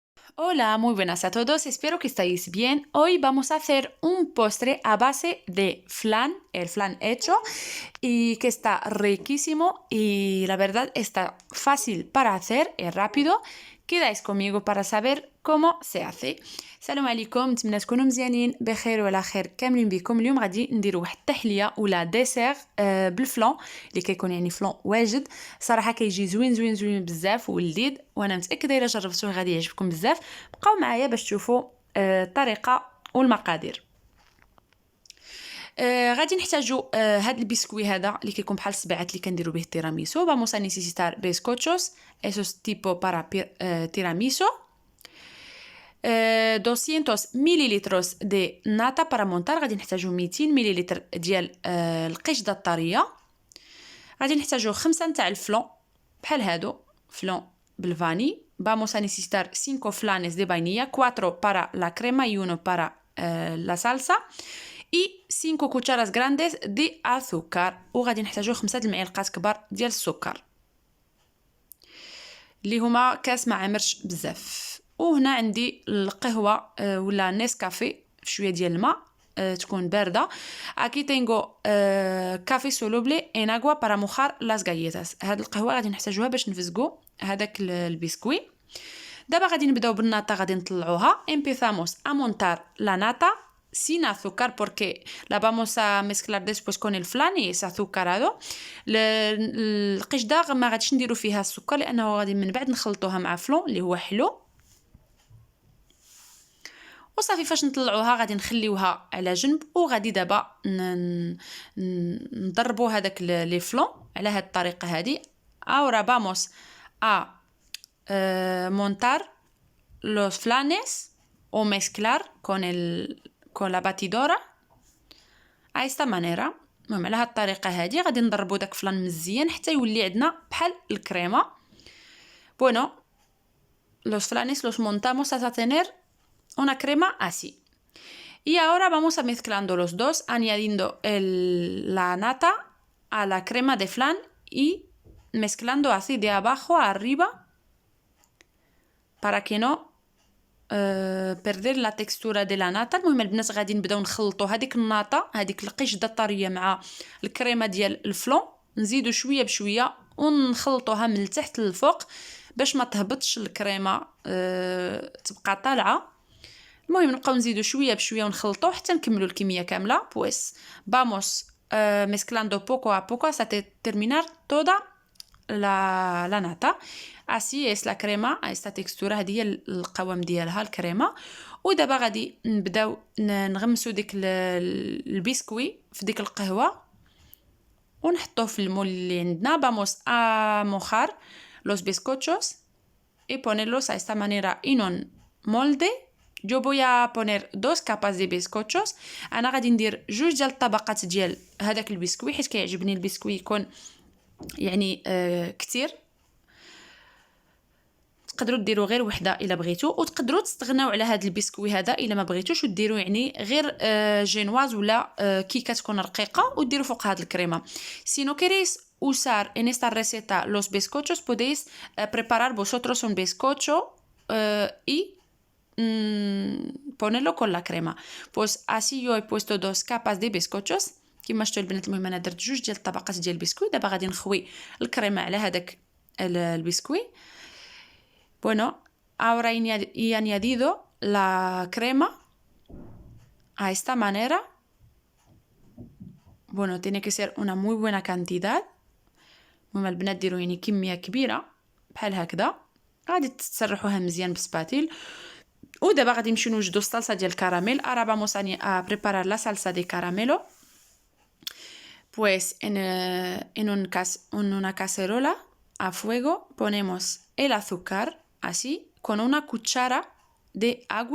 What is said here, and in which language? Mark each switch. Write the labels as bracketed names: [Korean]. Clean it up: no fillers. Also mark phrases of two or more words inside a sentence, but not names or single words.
[Spanish] Hola, muy buenas a todos, espero que estéis bien. Hoy vamos a hacer un postre a base de flan, el flan hecho, y que está riquísimo y la verdad está fácil para hacer y rápido. Quedáis conmigo para saber cómo se hace. [Arabic] السلام عليكم، نتمنى تكونوا مزيانين بخير وعلى خير كاملين بكم. اليوم غادي نديروا واحد التحليه ولا ديسير بالفلون اللي كيكون يعني فلون واجد. صراحه كيجي زوين زوين زوين بزاف ولذيذ، وانا متاكده الا جربتوه غادي يعجبكم بزاف. بقاو معايا باش تشوفوا الطريقه والمقادير. غادي نحتاجو هاد البسكوي هذا اللي كيكون بحال السبعات اللي كنديرو به التيراميسو. [Spanish] Vamos a necesitar bizcochos, esos tipo para tiramisu. 200 mililitro de nata para montar. [Arabic] غادي نحتاجو 200 مليلتر ديال القشده الطريه. غادي نحتاجو 5 نتاع الفلون بحال هادو فلون بالفاني. [Spanish] Vamos a necesitar 5 flanes de vainilla, 4 para la crema y 1 para la salsa y 5 cucharas grandes de azúcar. [Arabic] وغادي نحتاجو 5 المعالق كبار ديال السكر اللي هما كاس ما عمرش بزاف. وهنا عندي القهوه ولا نيسكافي في شويه ديال الماء تكون بارده. [Spanish] Aquí tengo café soluble en agua para mojar las galletas. [Arabic] هاد القهوه غادي نحتاجوها باش نفزقوا هذاك البسكوي. دابا غادي نبداو بالناطا، غادي نطلعوها. [Spanish] Empezamos a montar la nata sin azúcar porque la vamos a mezclar después con el flan y es azucarado. [Arabic] القشده ما غاديش نديرو فيها السكر لانه غادي من بعد نخلطوها مع فلون اللي هو حلو. وصافي فاش نطلعوها غادي نخليوها على جنب، وغادي دابا نضربوا هذاك لي فلون على هذه الطريقه هذه. [Spanish] ahora vamos a montar los flanes o mezclar con la batidora a esta manera. [Arabic] المهم على هذه الطريقه هذه غادي نضربوا داك فلان مزيان حتى يولي عندنا بحال الكريمه. [Spanish] bueno, los flanes los montamos hasta tener una crema así. Y ahora vamos a mezclando los dos, añadiendo la nata a la crema de flan y mezclando así de abajo a arriba para que no perder la textura de la nata. [Arabic] المهم البنات غادي نبداو نخلطوا هذيك الناطه، هذيك القشده الطريه مع الكريمه ديال الفلون، نزيدوا شويه بشويه ونخلطوها من التحت للفوق باش ما تهبطش الكريمه تبقى طالعه. المهم نبقاو نزيدو شويه بشويه ونخلطو حتى نكملوا الكميه كامله. [Spanish] pues vamos mezclando poco a poco hasta terminar toda la nata. así es la crema, esta textura [Arabic] هذه هي القوام ديالها الكريمه. ودابا غادي نبداو نغمسو ديك البسكوي في ديك القهوه ونحطوه في المول اللي عندنا. [Spanish] vamos a mojar los bizcochos y ponerlos a esta manera en un molde. Yo voy a poner 2 capas de bizcochos. [Arabic] انا غادي ندير جوج ديال الطبقات ديال هذاك البسكوي حيت كيعجبني البسكوي يكون يعني كتير. تقدروا ديروا غير وحده الا بغيتوا، وتقدروا تستغناو على هذا البسكوي هذا الا ما بغيتوش وديروا يعني غير جينواز ولا كيكه تكون رقيقه وديروا فوق هذه الكريمه. [Spanish] Si no queréis usar en esta receta los bizcochos podéis preparar vosotros un bizcocho y ponerlo con la crema. Pues así yo he puesto 2 capas de bizcochos [Arabic] كما شفتوا البنات. المهم انا درت جوج ديال الطبقات ديال البسكوي. دابا غادي نخوي الكريمه على هذاك البسكوي. [Spanish] bueno, ahora he añadido la crema a esta manera. bueno, tiene que ser una muy buena cantidad. [Arabic] المهم البنات ديروا يعني كميه كبيره بحال هكذا. غادي تسرحوها مزيان بسباتيل. ودابا غادي نمشيو نوجدوا الصلصه ديال الكراميل. [Spanish] ahora vamos a preparar la salsa de caramelo. pues en una cacerola a fuego ponemos el azúcar así con una cuchara de agua.